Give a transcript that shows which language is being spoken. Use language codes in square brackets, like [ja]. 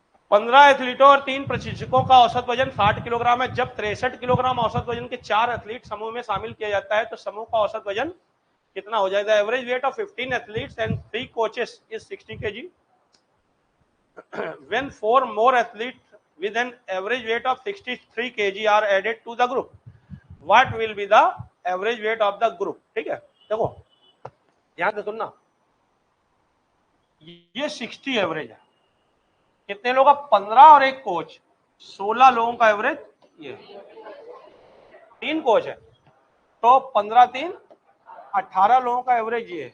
[hi] 15 एथलीटों और 3 प्रशिक्षकों का औसत वजन 60 किलोग्राम है। जब 63 किलोग्राम औसत वजन के 4 एथलीट समूह में शामिल किया जाता है तो समूह का औसत वजन कितना हो जाएगा? [en] Average weight of 15 athletes and 3 coaches is 60 kg. When 4 more athletes with an average weight of 63 kg are added to the group, what will be the average weight of the group? [hi] ठीक है, देखो ध्यान से सुनना, ये 60 average है, कितने लोग? 15 और एक कोच, 16 लोगों का एवरेज। ये 3 कोच है तो 15 3 18 लोगों का एवरेज।